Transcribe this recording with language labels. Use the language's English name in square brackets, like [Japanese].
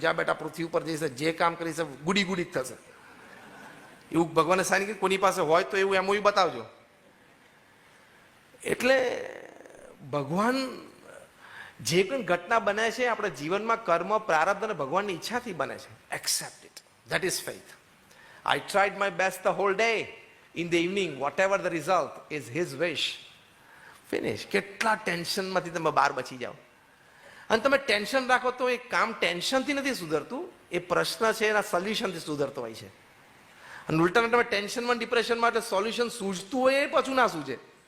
[Gujarati] જ્યાં બેટા પૃથ્વી ઉપર જઈશે, જે કામ કરીશે ગુડી ગુડી જ થશે, એવું ભગવાને સાઇન કર્યું. કોની પાસે હોય તો એવું MOU બતાવજો. એટલે ભગવાન જે પણ ઘટના બને છે આપણે જીવનમાં કર્મ, પ્રારબ્ધ અને ભગવાનની ઈચ્છાથી બને છે. [English] Accept it, that is faith. I tried my best the whole day. In the evening, whatever the result is his wish. Finish. [Gujarati] કેટલા ટેન્શનમાંથી તમે બહાર બચી જાઓ. અને તમે ટેન્શન રાખો તો એ કામ ટેન્શનથી નથી સુધરતું, એ પ્રશ્ન છે એના સોલ્યુશનથી સુધરતો હોય છે. અને ઉલટાને તમે ટેન્શનમાં, ડિપ્રેશનમાં એટલે સોલ્યુશન સૂઝતું હોય એ પાછું ના સૂઝે.